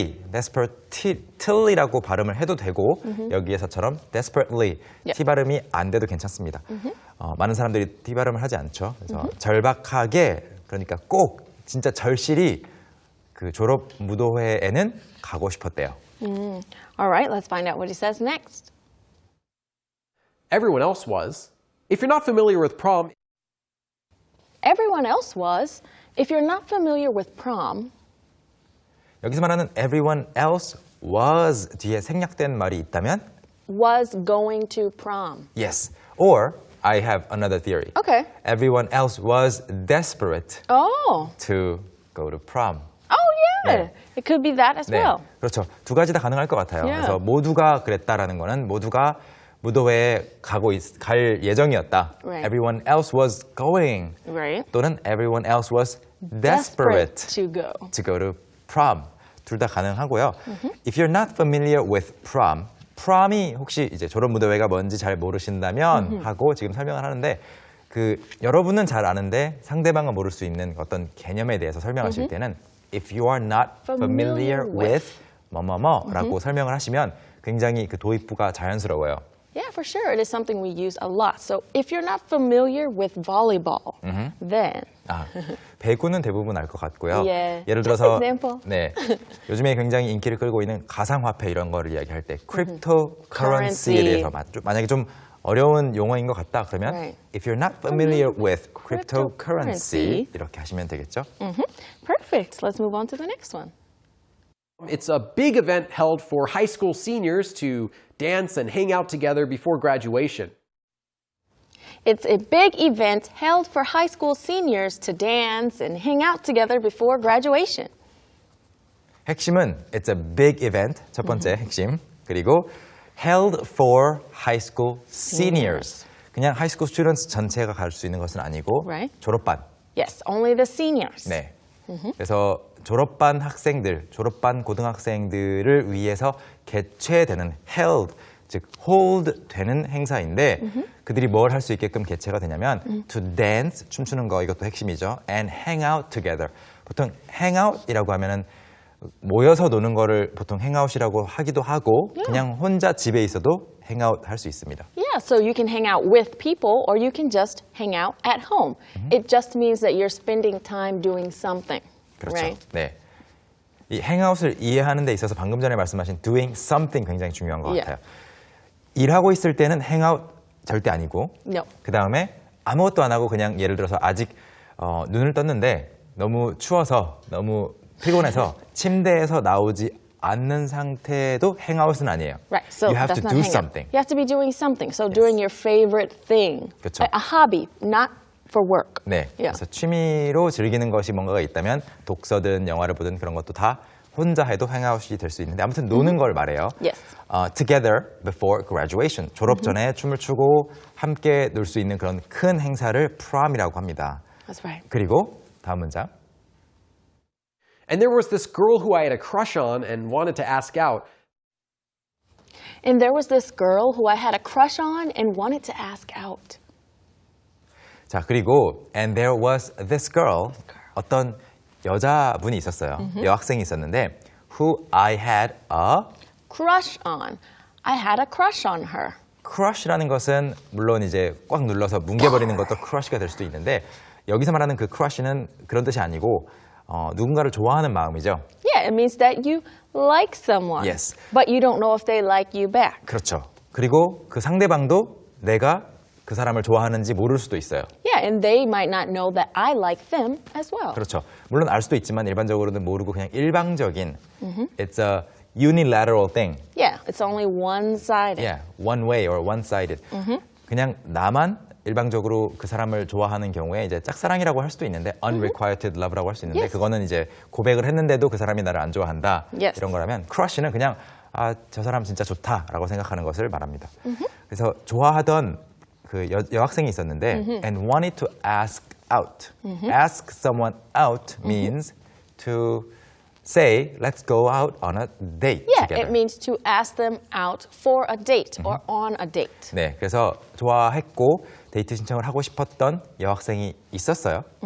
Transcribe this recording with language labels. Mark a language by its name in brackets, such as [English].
[Korean] desperately라고 발음을 해도 되고 여기에서처럼 desperately [English] Yeah. [Korean] T 발음이 안 돼도 괜찮습니다. 많은 사람들이 T 발음을 하지 않죠. 그래서 절박하게 그러니까 꼭 진짜 절실히 그 졸업 무도회에는 가고 싶었대요. [English] All right, let's find out what he says next. Everyone else was. If you're not familiar with prom, Everyone else was. If you're not familiar with prom, [Korean] 여기서 말하는 [English] everyone else was [Korean] 뒤에 생략된 말이 있다면 [English] was going to prom. yes. Or I have another theory. Okay. Everyone else was desperate Oh. to go to prom. Oh, yeah. [Korean] 네. [English] It could be that as [Korean] 네, [English] well. [Korean] 그렇죠. 두 가지 다 가능할 것 같아요. [English] Yeah. [Korean] 그래서 모두가 그랬다라는 거는 모두가 무도회에 갈 예정이었다. [English] Right. Everyone else was going. Right. 또는 everyone else was desperate to go. to go to prom. [Korean] 둘 다 가능하고요. [English] If you're not familiar with prom, [Korean] prom이 혹시 이제 졸업 무도회가 뭔지 잘 모르신다면 하고 지금 설명을 하는데 여러분은 잘 아는데 상대방은 모를 수 있는 어떤 개념에 대해서 설명하실 때는 [English] if you are not familiar with [Korean] 뭐뭐뭐라고 설명을 하시면 굉장히 그 도입부가 자연스러워요. [English] Yeah, for sure. It is something we use a lot. So if you're not familiar with volleyball, then [Korean] 배구는 대부분 알 것 같고요. [English] Yeah. [Korean] 예를 [English] Just [Korean] 들어서 [English] example. [Korean] 네, 요즘에 굉장히 인기를 끌고 있는 가상화폐 이런 거를 이야기할 때 cryptocurrency에 대해서 만약에 좀 어려운 용어인 것 같다 그러면 [English] Right. if you're not familiar with cryptocurrency [Korean] 이렇게 하시면 되겠죠. [English] Perfect. Let's move on to the next one. It's a big event held for high school seniors to dance and hang out together before graduation. It's a big event held for high school seniors to dance and hang out together before graduation. [Korean] 핵심은 [English] it's a big event [Korean] 첫 번째 핵심 그리고 [English] held for high school seniors [Korean] 그냥 high school students 전체가 갈 수 있는 것은 아니고 [English] Right. [Korean] 졸업반 [English] Yes, only the seniors. [Korean] 네. 그래서 졸업반 학생들, 졸업반 고등학생들을 위해서 개최되는 held, 즉 hold 되는 행사인데 그들이 뭘 할 수 있게끔 개최가 되냐면 [English] to dance, [Korean] 춤추는 거 이것도 핵심이죠. [English] and hang out together. [Korean] 보통 hang out이라고 하면은 모여서 노는 거를 보통 hangout이라고 하기도 하고 그냥 혼자 집에 있어도 hang out 할 수 있습니다. [English] Yeah, so you can hang out with people or you can just hang out at home. It just means that you're spending time doing something. [Korean] 그렇죠. [English] Right? [Korean] 네. 이 hangout을 이해하는 데 있어서 방금 전에 말씀하신 doing something 굉장히 중요한 것 같아요. 일하고 있을 때는 hangout 절대 아니고 [English] No. [Korean] 그 다음에 아무것도 안 하고 그냥 예를 들어서 아직 눈을 떴는데 너무 추워서 너무 피곤해서 침대에서 나오지 않는 상태도 hangout은 아니에요. [English] Right. So you have that's not do hang out. something. You have to be doing something. So doing your favorite thing. [Korean] 그쵸. [English] A hobby, not for work. [Korean] 네. [English] Yeah. [Korean] 그래서 취미로 즐기는 것이 뭔가가 있다면 독서든 영화를 보든 그런 것도 다 혼자 해도 hangout이 될 수 있는데 아무튼 노는 걸 말해요. [English] Yes. Together before graduation. [Korean] 졸업 전에 춤을 추고 함께 놀 수 있는 그런 큰 행사를 prom이라고 합니다. [English] That's right. [Korean] 그리고 다음 문장. [English] And there was this girl who I had a crush on and wanted to ask out. And there was this girl who I had a crush on and wanted to ask out. [Korean] 자, 그리고 [English] and there was this girl. [Korean] 어떤 여자분이 있었어요. 여학생이 있었는데 [English] who I had a Crush on. I had a crush on her. [Korean] crush라는 것은 물론 이제 꽉 눌러서 뭉개버리는 것도 crush가 될 수도 있는데 여기서 말하는 그 crush는 그런 뜻이 아니고 누군가를 좋아하는 마음이죠. [English] Yeah, it means that you like someone. Yes. But you don't know if they like you back. [Korean] 그렇죠. 그리고 그 상대방도 내가 그 사람을 좋아하는지 모를 수도 있어요. [English] Yeah, and they might not know that I like them as well. [Korean] 그렇죠. 물론 알 수도 있지만 일반적으로는 모르고 그냥 일방적인 [English] It's a unilateral thing. Yeah, it's only one-sided. Yeah, one way or one-sided. [Korean] 그냥 나만 일방적으로 그 사람을 좋아하는 경우에 이제 짝사랑이라고 할 수도 있는데 unrequited love라고 할 수 있는데 [English] Yes. [Korean] 그거는 이제 고백을 했는데도 그 사람이 나를 안 좋아한다. [English] Yes. [Korean] 이런 거라면 crush는 그냥 저 사람 진짜 좋다라고 생각하는 것을 말합니다. 그래서 좋아하던 그 여학생이 있었는데 [English] and wanted to ask out. Ask someone out means to say let's go out on a date Yeah, together. it means to ask them out for a date or on a date. [Korean] 네, 그래서 좋아했고 데이트 신청을 하고 싶었던 여학생이 있었어요.